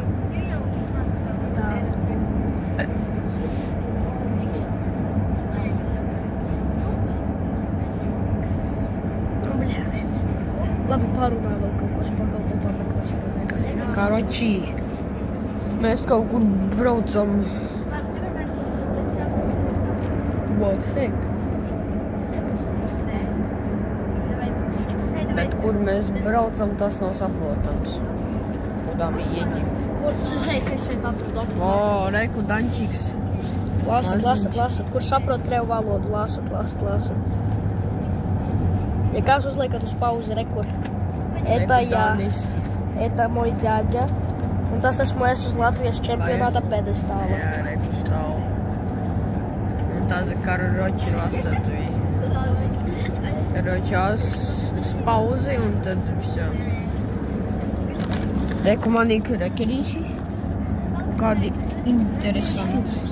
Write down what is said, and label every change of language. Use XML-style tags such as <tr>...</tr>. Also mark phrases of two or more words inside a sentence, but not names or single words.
<lv>Tā. Bļāviens. Labi, pārunā vēl kaut ko, es pa kaut ko pameklēšu. Karoči, mēs kaut kur braucam.</lv> <en>What the heck?</en> <lv>Bet kur mēs braucam, tas nav saprotams. Kudā mēs ieģim. Šeit atradu. O, reku Dančiks. Lasat. Kur saprot krievu valodu? Lasat. Ja kāds uzliekat uz pauzi, rekur.</lv> <ru>Это мой дядя.</ru> <lv>Un tas esmu es uz Latvijas čempionāta pedestāla. Jā, reku stāv. Un tad karoči lasat viņi. Karočās uz pauzi un tad visā. Reku manī krekerīši. Kādi interesanti.</lv>